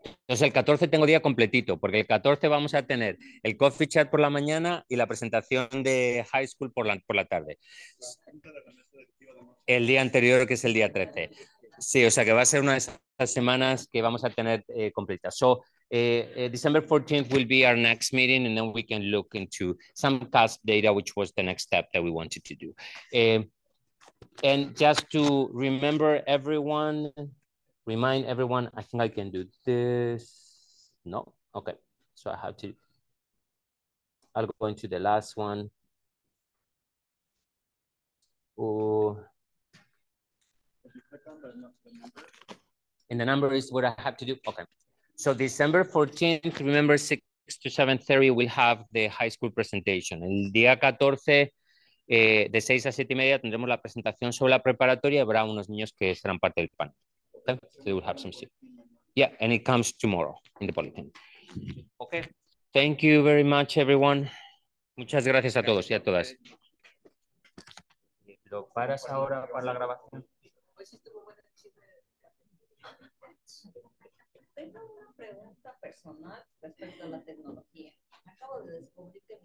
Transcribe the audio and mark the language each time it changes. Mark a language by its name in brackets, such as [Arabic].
[Spanish] Entonces el 14 tengo día completito, porque el 14 vamos a tener el coffee chat por la mañana y la presentación de high school por la tarde. El día anterior, que es el día 13. Sí, o sea que va a ser una de esas semanas que vamos a tener completas. [English] So, December 14th will be our next meeting, and then we can look into some past data, which was the next step that we wanted to do. And just to remember everyone, remind everyone, I think I can do this. No? Okay. So I have to, I'll go into the last one. And the number is what I have to do. Okay. So December 14th, remember 6 to 7:30, we'll have the high school presentation. [Spanish] El día 14, de 6 a 7:30, tendremos la presentación sobre la preparatoria y habrá unos niños que serán parte del panel. Okay. [English] So they will have some seat. Yeah, and it comes tomorrow in the bulletin. Okay. Thank you very much, everyone. [Spanish] Muchas gracias a todos y a todas. ¿Lo paras ahora para la grabación? Tengo una pregunta personal respecto a la tecnología. Acabo de descubrir que mi